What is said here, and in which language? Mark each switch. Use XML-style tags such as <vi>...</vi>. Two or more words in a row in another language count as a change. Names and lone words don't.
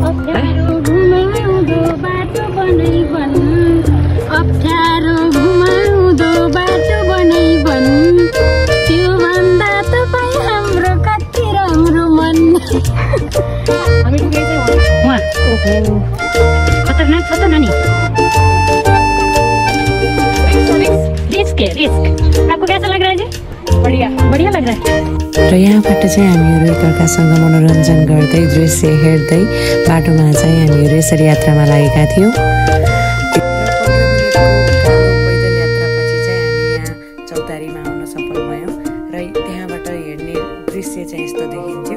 <ne>खतरनाक छ त नानी।</ne> <hi>रिस्क आपको कैसा लग रहा है जी? बढ़िया लग रहा है।</hi> <ne>र यहाँबाट चाहिँ हामीहरू एकअर्कासँग मनोरञ्जन गर्दै दृश्य हेर्दै बाटोमा चाहिँ हामीहरू यसरी यात्रामा लागेका थियौँ। पैदल यात्रापछि चाहिँ हामी यहाँ चौतारीमा आउन सफल भयौँ र त्यहाँबाट हेर्ने दृश्य चाहिँ यस्तो देखिन्थ्यो।</ne>